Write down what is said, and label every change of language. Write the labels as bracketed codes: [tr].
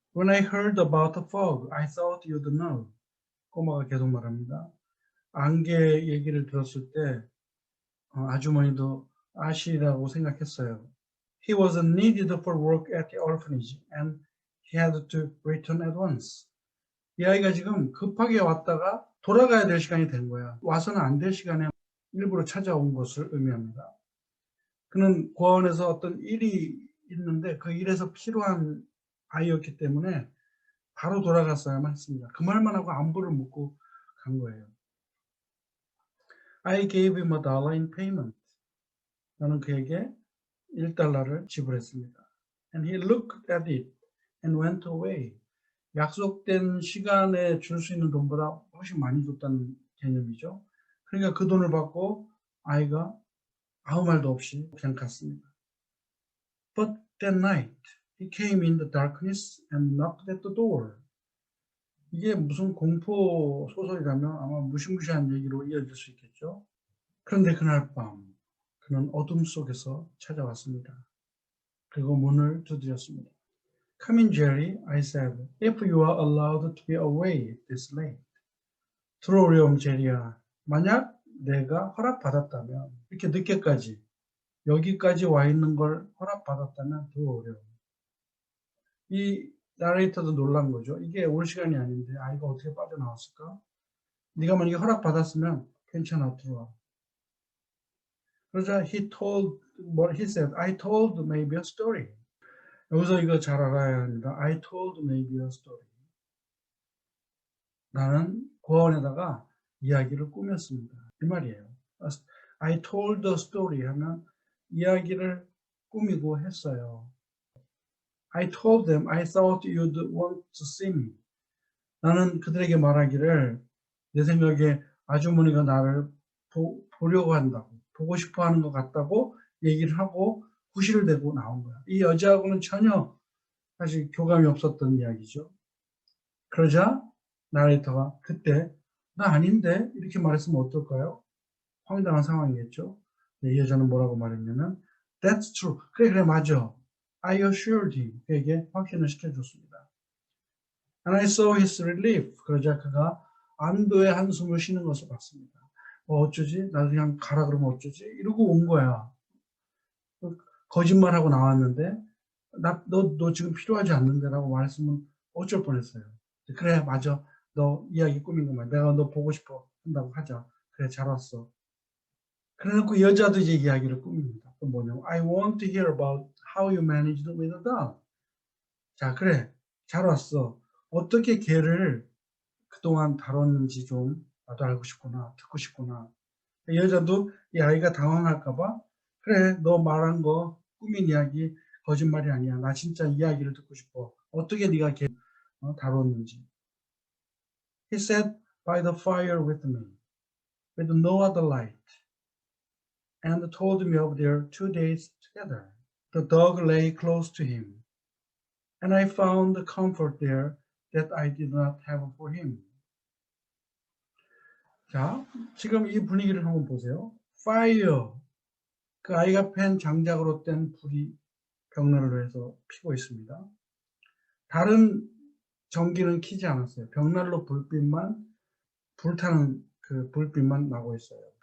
[en] When I heard about the fog, I thought you'd know. [ko] 꼬마가 계속 말합니다. 안개 얘기를 들었을 때 아주머니도 아시라고 생각했어요. [en] He was needed for work at the orphanage and he had to return at once. [ko] 이 아이가 지금 급하게 왔다가 돌아가야 될 시간이 된 거야. 와서는 안 될 시간에 일부러 찾아온 것을 의미합니다. 그는 고아원에서 어떤 일이 있는데 그 일에서 필요한 아이였기 때문에 바로 돌아갔어야만 했습니다. 그 말만 하고 안부를 묻고 간 거예요. [en] I gave him $1 in payment. [ko] 나는 그에게 $1를 지불했습니다. [en] And he looked at it and went away. [ko] 약속된 시간에 줄 수 있는 돈보다 훨씬 많이 줬다는 개념이죠. 그러니까 그 돈을 받고 아이가 아무 말도 없이 그냥 갔습니다. [en] But that night he came in the darkness and knocked at the door. [ko] 이게 무슨 공포 소설이라면 아마 무시무시한 얘기로 이어질 수 있겠죠. 그런데 그날 밤 그는 어둠 속에서 찾아왔습니다. 그리고 문을 두드렸습니다. [en] Come in, Jerry, I said, if you are allowed to be away this late. [ko] 들어오렴, 제리야. 만약 내가 허락받았다면, 이렇게 늦게까지, 여기까지 와 있는 걸 허락받았다면 들어오렴. 이 나레이터도 놀란 거죠. 이게 올 시간이 아닌데 아이가 어떻게 빠져나왔을까? 네가 만약에 허락받았으면 괜찮아, 들어와. 그러자 [en] he said, I told maybe a story. [ko] 여기서 이거 잘 알아야 합니다. [en] I told maybe a story. [ko] 나는 고아원에다가 이야기를 꾸몄습니다. 이 말이에요. [en] I told a story [ko] 하면 이야기를 꾸미고 했어요. [en] I told them I thought you'd want to see me. [ko] 나는 그들에게 말하기를 내 생각에 아주머니가 나를 보려고 한다고, 보고 싶어 하는 것 같다고 얘기를 하고 후시를 대고 나온 거야. 이 여자하고는 전혀 사실 교감이 없었던 이야기죠. 그러자 나레이터가 그때 나 아닌데 이렇게 말했으면 어떨까요? 황당한 상황이겠죠. 이 여자는 뭐라고 말했냐면 [en] That's true. [ko] 그래 맞아. [en] I assured him. [ko] 그에게 확신을 시켜줬습니다. [en] And I saw his relief. [ko] 그러자 그가 안도의 한숨을 쉬는 것을 봤습니다. 어쩌지? 나 그냥 가라 그러면 어쩌지? 이러고 온 거야. 거짓말하고 나왔는데 너 지금 필요하지 않는데 라고 말했으면 어쩔 뻔했어요. 그래 맞아. 너 이야기 꾸민 것만. 내가 너 보고 싶어 한다고 하자. 그래 잘 왔어. 그래놓고 여자도 이제 이야기를 꾸밉니다. 또 뭐냐면 [en] I want to hear about how you managed with a dog. [ko] 자 그래 잘 왔어. 어떻게 개를 그동안 다뤘는지 좀 나도 알고 싶구나. 듣고 싶구나. 여자도 이 아이가 당황할까봐 그래 너 말한 거 꾸민 이야기 거짓말이 아니야. 나 진짜 이야기를 듣고 싶어. 어떻게 네가 개 다뤘는지. [en] He sat by the fire with me with no other light and told me of their 2 days together. The dog lay close to him and I found comfort there that I did not have for him. [ko] 자, 지금 이 분위기를 한번 보세요. [en] Fire. [ko] 그 아이가 팬 장작으로 뗀 불이 벽난로로 해서 피고 있습니다. 다른 전기는 켜지 않았어요. 벽난로 불빛만 불타는 그 불빛만 나고 있어요.